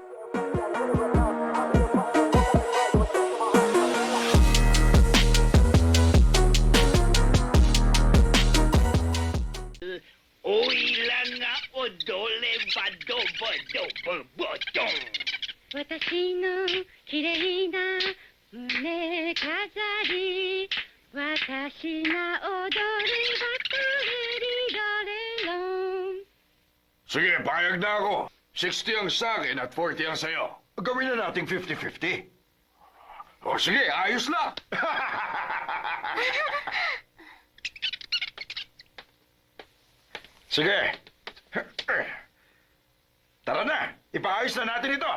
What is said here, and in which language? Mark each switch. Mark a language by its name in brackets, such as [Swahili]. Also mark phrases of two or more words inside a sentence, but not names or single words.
[Japanese] おいらが踊ればドボドボボドン私の綺麗な胸飾り私が踊ればトレリラレロン [Filipino] Sige, payag na ako. 60 ang sa akin at 40 ang sa'yo. Gawin na nating 50-50. O sige, ayos lang. Sige. Tara na, ipaayos na natin ito.